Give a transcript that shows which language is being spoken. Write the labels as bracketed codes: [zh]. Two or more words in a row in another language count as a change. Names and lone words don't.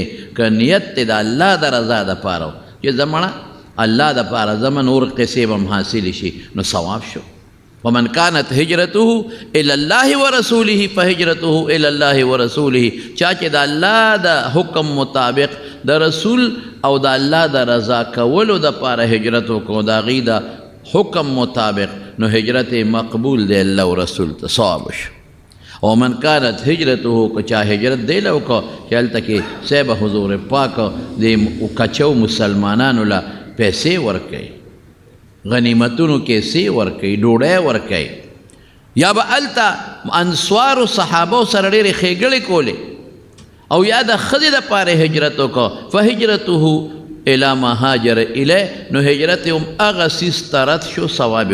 [ps] که نیت دی د الله د رضا دپاره چې زمړه الله دپاره زمه نور قصې به هم حاصلې شي نو ثواب شو [ar] ومن كانت هجرته الى الله ورسوله فهجرته الى الله ورسوله [ps] چا چې د الله د حکم مطابق د رسول او د الله د رضا کولو دپاره هجرت وکړو د هغې د حکم مطابق نو هجرت مقبول دی الله و رسول ته ثواب شو [ar] ومن كانت هجرته [ps] که چا هجرت دی له وکړه چې هلته کې صاحب حضور پاک د کچو مسلمانانو له پیسې ورکوي غنیمتونو کې سی ورکوي ډوډۍ ورکوي یا به هلته انصارو صحابو سره ډېرې ښېګړې کولې او یا د ښځې دپاره هجرت وکړه [ar] فهجرته الی ما هاجر الیه [ps] نو هجرت یې هم هغه څیز ته رد شو ثواب یې